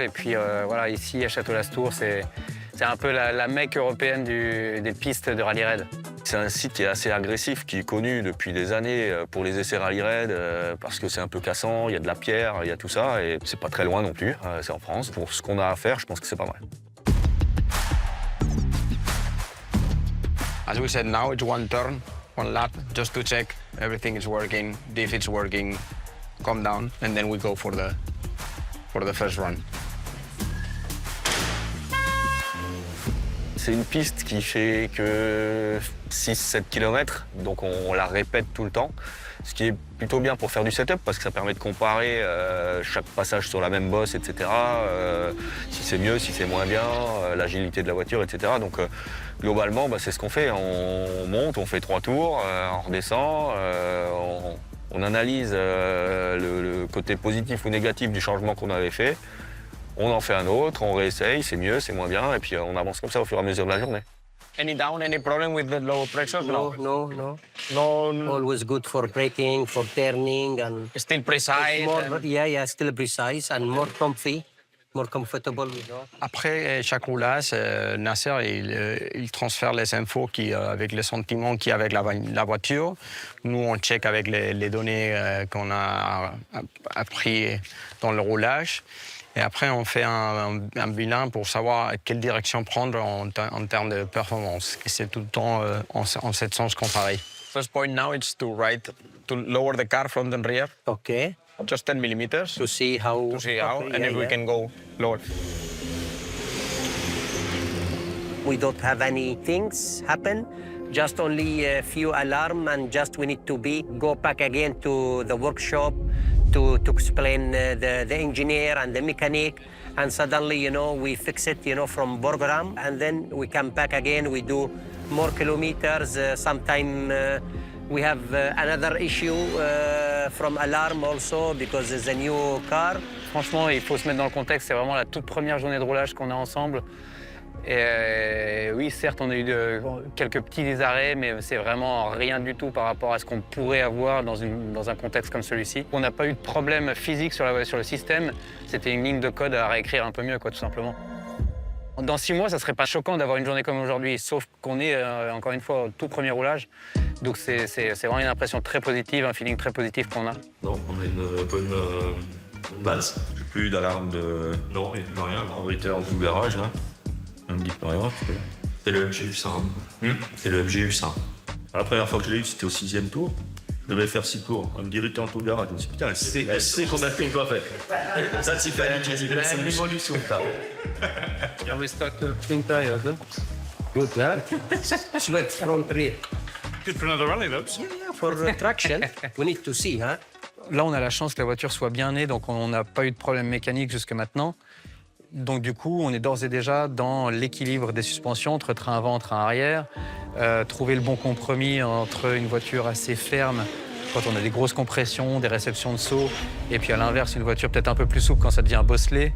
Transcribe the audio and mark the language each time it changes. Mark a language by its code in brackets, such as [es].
[fr] Et puis voilà, ici à Château-Lastours, c'est un peu la Mecque européenne des pistes de rallye raid. C'est un site qui est assez agressif, qui est connu depuis des années pour les essais rallye raid, parce que c'est un peu cassant, il y a de la pierre, il y a tout ça, et c'est pas très loin non plus, c'est en France. Pour ce qu'on a à faire, je pense que c'est pas mal. [en] As we said, now it's one turn. one lap just to check everything is working. If it's working, calm down, and then we go for the first run. [fr] C'est une piste qui fait que 6-7 km, donc on la répète tout le temps, ce qui est plutôt bien pour faire du setup parce que ça permet de comparer chaque passage sur la même bosse, etc. Si c'est mieux, si c'est moins bien, l'agilité de la voiture, etc. Donc globalement, c'est ce qu'on fait. On monte, on fait 3 tours, on redescend, on analyse le côté positif ou négatif du changement qu'on avait fait. On en fait un autre, on réessaye, c'est mieux, c'est moins bien, et puis on avance comme ça au fur et à mesure de la journée. [en] Any down, any problem with the low pressure? No. Always good for braking, for turning, and Still precise. still precise and more comfy, more comfortable. [fr] Après chaque roulage, Nasser il transfère les infos avec les sentiments qu'il y a avec la voiture. Nous, on check avec les données qu'on a appris dans le roulage. Et après, on fait un bilan pour savoir quelle direction prendre en termes de performance. Et c'est tout le temps en ce sens qu'on travaille. [en] First point now is to lower the car from the rear. Okay. Just 10 millimeters. To see how. And if we can go lower. We don't have any things happen, just only a few alarm, and just we need to go back again to the workshop to explain the engineer and the mechanic, and suddenly, we fix it, from program, and then we come back again, we do more kilometers. Sometime we have another issue from alarm also, because it's a new car. [fr] Franchement, il faut se mettre dans le contexte, c'est vraiment la toute première journée de roulage qu'on a ensemble. Et oui, certes, on a eu quelques petits arrêts, mais c'est vraiment rien du tout par rapport à ce qu'on pourrait avoir dans un contexte comme celui-ci. On n'a pas eu de problème physique sur le système, c'était une ligne de code à réécrire un peu mieux, tout simplement. Dans 6 mois, ça ne serait pas choquant d'avoir une journée comme aujourd'hui, sauf qu'on est, encore une fois, au tout premier roulage. Donc c'est vraiment une impression très positive, un feeling très positif qu'on a. Non, on a une bonne base. Plus d'alarme de... Non, il n'y a rien. En return du garage, là. On me dit pas rien. C'est le MGU100. C'est le MGU100. La première fois que je l'ai eu, c'était au 6e tour. Je devais faire 6 tours. On me dit [en] return to garage. [fr] Je me suis dit, putain, c'est qu'on a fait une fois fait. Ça, c'est une évolution, ça. [en] Yeah, we start to think tires, huh? Good, huh? Sweat front rear. Good for another rally, though. Yeah, for traction. We need to see, huh? [fr] Là, on a la chance que la voiture soit bien née, donc on n'a pas eu de problème mécanique jusque maintenant. Donc du coup, on est d'ores et déjà dans l'équilibre des suspensions entre train avant, train arrière, trouver le bon compromis entre une voiture assez ferme quand on a des grosses compressions, des réceptions de saut, et puis à l'inverse, une voiture peut-être un peu plus souple quand ça devient bosselé.